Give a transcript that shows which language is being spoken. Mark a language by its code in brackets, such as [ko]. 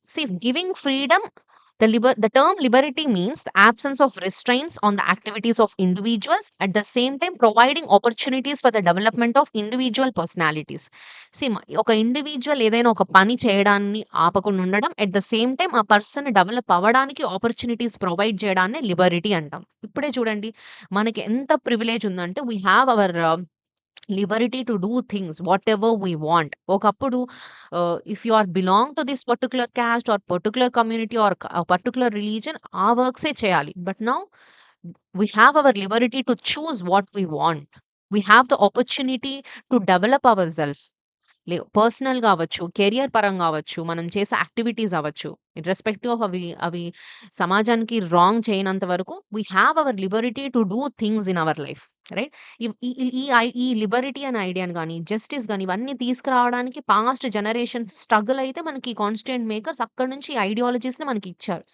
[en] See, giving freedom, the term liberty means the absence of restraints on the activities of individuals, at the same time providing opportunities for the development of individual personalities. [te] ఒక individual ఏదైనా ఒక పని చేయడాన్ని ఆపకుండా ఉండడం, [en] at the same time [te] ఆ person develop అవ్వడానికి opportunities provide చేయడాన్ని లిబర్టీ అంటాం. ఇప్పుడే చూడండి మనకి ఎంత ప్రివిలేజ్ ఉందంటే [en] We have our liberty to do things whatever we want. [te] ఒకప్పుడు [en] if you are belong to this particular caste or particular community or particular religion [te] ఆ వర్క్సే చేయాలి. [en] But now we have our liberty to choose what we want. We have the opportunity to develop ourselves. [te] పర్సనల్‌గా అవ్వచ్చు, career పరంగా అవ్వచ్చు, మనం చేసే activities అవ్వచ్చు. [en] irrespective of [te] అవి సమాజానికి రాంగ్ చేయనంత వరకు [en] We have our liberty to do things in our life, right? [te] ఇవ్ ఈ ఈ ఈ ఐ ఈ లిబర్టీ అనే ఐడియాని గాని, జస్టిస్ గాని ఇవన్నీ తీసుకురావడానికి పాస్ట్ జనరేషన్స్ స్ట్రగుల్ అయితే మనకి కాన్స్టిట్యూయెంట్ మేకర్స్ అక్కడి నుంచి ఐడియాలజీస్‌ని మనకి ఇచ్చారు.